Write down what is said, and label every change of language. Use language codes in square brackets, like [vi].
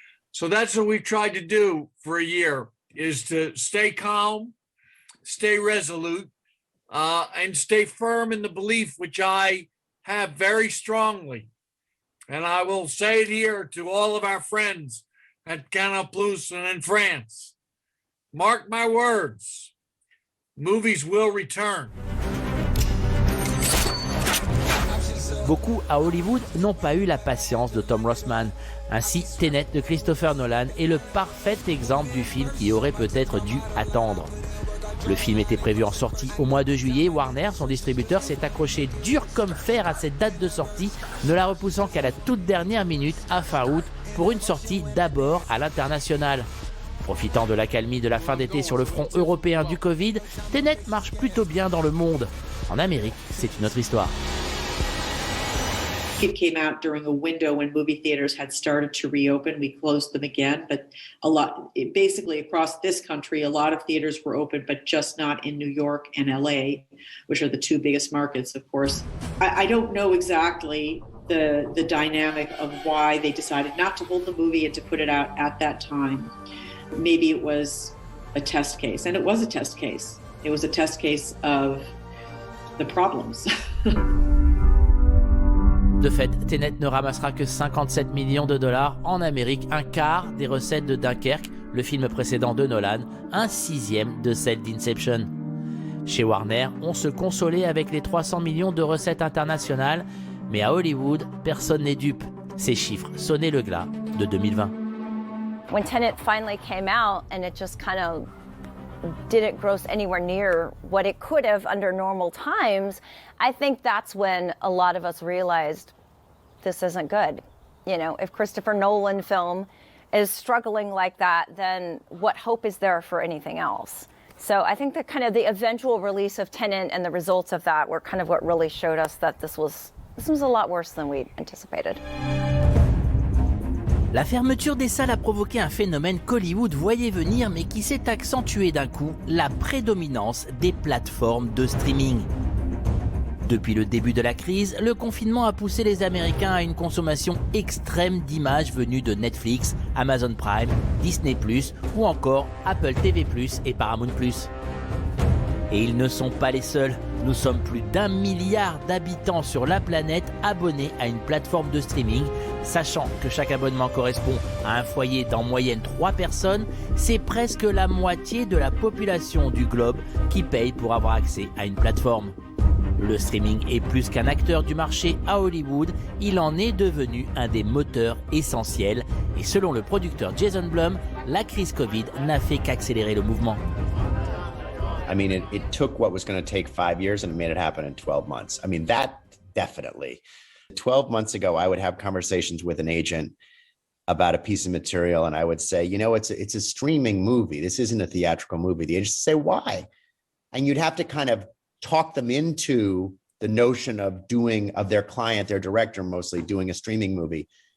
[en] So that's what we've tried to do for a year, is to stay calm, stay resolute, and stay firm in the belief which I have very strongly. And I will say it here to all of our friends at Canal Plus and in France. Mark my words, movies will return. [fr] Beaucoup à Hollywood n'ont pas eu la patience de Tom Rothman. Ainsi, Tenet de Christopher Nolan est le parfait exemple du film qui aurait peut-être dû attendre. Le film était prévu en sortie au mois de juillet. Warner, son distributeur, s'est accroché dur comme fer à cette date de sortie, ne la repoussant qu'à la toute dernière minute, à fin août, pour une sortie d'abord à l'international. Profitant de l'accalmie de la fin d'été sur le front européen du Covid, Tenet marche plutôt bien dans le monde. En Amérique, c'est une autre histoire. [en] It came out during a window when movie theaters had started to reopen. We closed them again, but basically across this country, a lot of theaters were open, but just not in New York and LA, which are the two biggest markets, of course. I don't know exactly the dynamic of why they decided not to hold the movie and to put it out at that time. Maybe it was a test case, and it was a test case. It was a test case of the problems. [fr] De fait, Tenet ne ramassera que 57 millions de dollars en Amérique, un quart des recettes de Dunkerque, le film précédent de Nolan, un sixième de celle d'Inception. Chez Warner, on se consolait avec les 300 millions de recettes internationales, mais à Hollywood, personne n'est dupe. Ces chiffres sonnaient le glas de 2020. [en] When Tenet finally came out and it just kind of didn't gross anywhere near what it could have under normal times, I think that's when a lot of us realized this isn't good. You know, if Christopher Nolan film is struggling like that, then what hope is there for anything else? So I think that kind of the eventual release of Tenet and the results of that were kind of what really showed us that this was a lot worse than we anticipated. [fr] La fermeture des salles a provoqué un phénomène qu'Hollywood voyait venir mais qui s'est accentué d'un coup, la prédominance des plateformes de streaming. Depuis le début de la crise, le confinement a poussé les Américains à une consommation extrême d'images venues de Netflix, Amazon Prime, Disney+, ou encore Apple TV+, et Paramount+. Et ils ne sont pas les seuls. Nous sommes plus d'1 milliard d'habitants sur la planète abonnés à une plateforme de streaming. Sachant que chaque abonnement correspond à un foyer d'en moyenne 3 personnes, c'est presque la moitié de la population du globe qui paye pour avoir accès à une plateforme. Le streaming est plus qu'un acteur du marché à Hollywood, il en est devenu un des moteurs essentiels. Et selon le producteur Jason Blum, la crise Covid n'a fait qu'accélérer le mouvement. [en] I mean, it took what was going to take 5 years and it made it happen in 12 months. I mean, that definitely. 12 months ago, I would have conversations with an agent about a piece of material and I would say, you know, it's a streaming movie. This isn't a theatrical movie. The agent would say, why? And you'd have to kind of talk them into the notion of their client, their director mostly, doing a streaming movie.